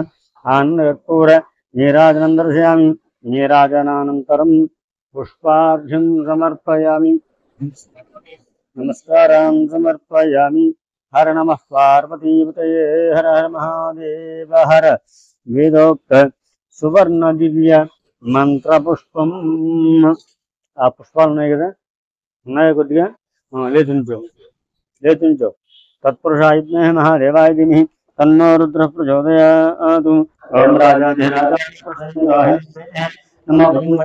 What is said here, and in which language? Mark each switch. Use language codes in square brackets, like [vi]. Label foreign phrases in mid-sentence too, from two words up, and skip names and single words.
[sa] आनंदपूर नीराजनं दर्शयामि। नीराजनानन्तरं पुष्पार्घ्यं समर्पयामि। नमस्कारान् समर्पयामि। हर नमः पार्वतीपतये हर हर महादेव हर। वेदोक्त సువర్ణ దివ్య మంత్ర పుష్పం [te] ఆ పుష్పాలు ఉన్నాయి కదా ఉన్నాయి కొద్దిగా లేచుంచో [sa] తత్పురుషాయ విద్మహే మహాదేవాయ ధీమహి తన్నో రుద్ర ప్రచోదయాత్ ఓం రాజాధిరాజాయ నమో